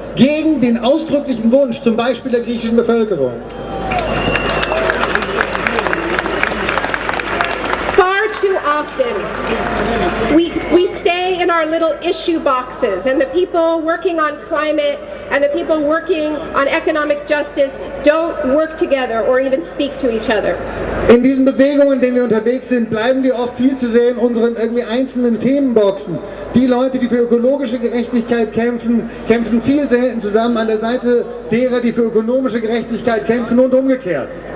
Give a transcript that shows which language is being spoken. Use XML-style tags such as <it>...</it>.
<de>Gegen den ausdrücklichen Wunsch, zum Beispiel der griechischen Bevölkerung.</de> <en>Too often we stay in our little issue boxes, and the people working on climate and the people working on economic justice don't work together or even speak to each other.</en> <de>In diesen Bewegungen, in denen wir unterwegs sind, bleiben wir oft viel zu sehr in unseren irgendwie einzelnen Themenboxen. Die Leute, die für ökologische Gerechtigkeit kämpfen, kämpfen viel selten zusammen an der Seite derer, die für ökonomische Gerechtigkeit kämpfen, und umgekehrt.</de>